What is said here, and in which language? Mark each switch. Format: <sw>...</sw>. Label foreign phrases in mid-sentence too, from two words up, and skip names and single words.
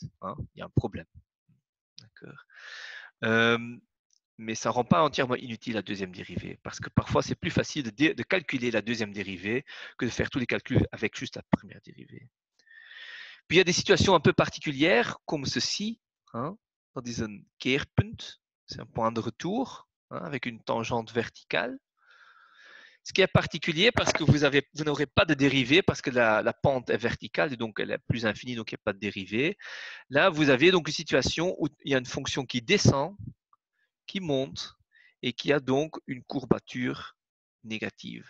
<fr>Il y a un problème. » D'accord. Mais ça ne rend pas entièrement inutile la deuxième dérivée, parce que parfois, c'est plus facile de calculer la deuxième dérivée que de faire tous les calculs avec juste la première dérivée. Puis, il y a des situations un peu particulières, comme ceci.</fr> <nl>Dat is een keerpunt.</nl> <fr>C'est un point de retour avec une tangente verticale. Ce qui est particulier parce que vous n'aurez pas de dérivée parce que la pente est verticale et donc elle est plus infinie, donc il n'y a pas de dérivée. Là, vous avez donc une situation où il y a une fonction qui descend, qui monte et qui a donc une courbature négative.</fr>